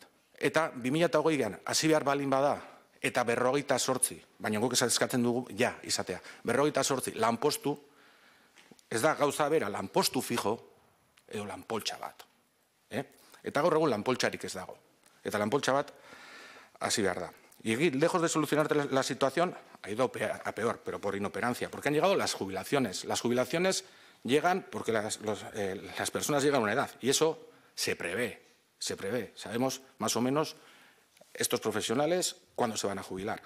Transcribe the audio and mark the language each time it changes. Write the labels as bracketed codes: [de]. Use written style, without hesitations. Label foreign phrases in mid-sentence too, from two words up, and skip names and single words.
[eu] Eta 2008an hasi behar balin bada, eta 58, baina guk eskatzen dugu, izatea, 58 lanpostu, ez da gauza bera, lanpostu fijo, edo lanpoltsa bat. Eta gaur egun lanpoltsarik ez dago. Eta lanpoltsa bat hasi behar da. [es] Y lejos de solucionar la situación, ha ido a peor, pero por inoperancia, porque han llegado las jubilaciones. Las jubilaciones llegan porque las personas llegan a una edad, y eso se prevé. Sabemos más o menos estos profesionales cuándo se van a jubilar.